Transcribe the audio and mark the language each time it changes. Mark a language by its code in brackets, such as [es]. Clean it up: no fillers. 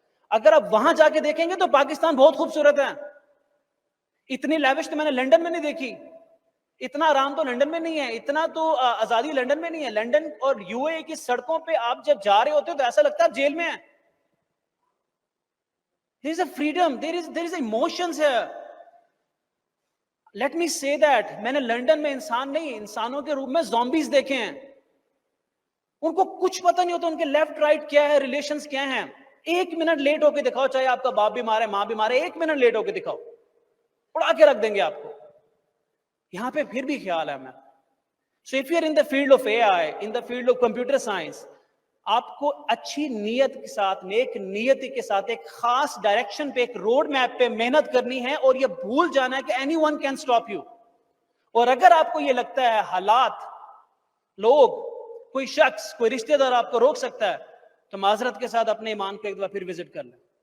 [ur] اگر آپ وہاں جا کے دیکھیں گے تو پاکستان بہت خوبصورت ہے. اتنی لیوش تو میں نے لنڈن میں نہیں دیکھی, اتنا آرام تو لنڈن میں نہیں ہے, اتنا تو آزادی لنڈن میں نہیں ہے. لنڈن اور یو اے کی سڑکوں پہ آپ جب جا رہے ہوتے ہو تو ایسا لگتا ہے آپ جیل میں ہیں. [en] There is a freedom, there is emotions here. Let me say that [ur] میں نے لنڈن میں انسان نہیں, انسانوں کے روپ میں زومبیز دیکھے ہیں. ان کو کچھ پتہ نہیں ہوتا ان کے لیفٹ رائٹ کیا ہے, ریلیشنز کیا ہیں. 1 منٹ لیٹ ہو کے دکھاؤ, چاہے آپ کا باپ بیمار ہے, ماں بیمار ہے, 1 منٹ لیٹ ہو کے دکھاؤ, اڑا کے رکھ دیں گے آپ کو. یہاں پہ پھر بھی خیال ہے میں. [en] So if you are in the field of AI, in the field of computer science, [ur] آپ کو اچھی نیت کے ساتھ، نیک نیتی کے ساتھ ایک خاص ڈائریکشن پہ، ایک روڈ میپ پہ محنت کرنی ہے، اور یہ بھول جانا ہے کہ [en] Anyone can stop you. [ur] اور اگر آپ کو یہ لگتا ہے حالات، لوگ، کوئی شخص، کوئی رشتہ دار آپ کو روک سکتا ہے، تو معذرت کے ساتھ اپنے ایمان کو ایک دفعہ پھر وزٹ کر لیں.